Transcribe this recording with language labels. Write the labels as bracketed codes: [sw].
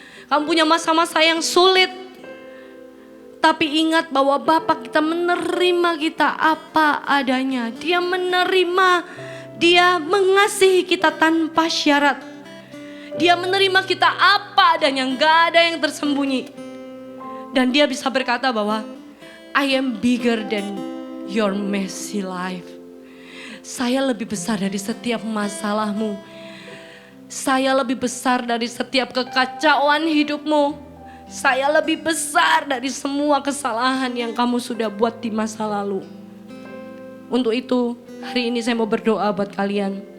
[id] Kamu punya masa-masa yang sulit. Tapi ingat bahwa Bapa kita menerima kita apa adanya. Dia menerima, dia mengasihi kita tanpa syarat. Dia menerima kita apa adanya, gak ada yang tersembunyi. Dan dia bisa berkata bahwa [en] I am bigger than your messy life. [id] Saya lebih besar dari setiap masalahmu. Saya lebih besar dari setiap kekacauan hidupmu. Saya lebih besar dari semua kesalahan yang kamu sudah buat di masa lalu. Untuk itu, hari ini saya mau berdoa buat kalian.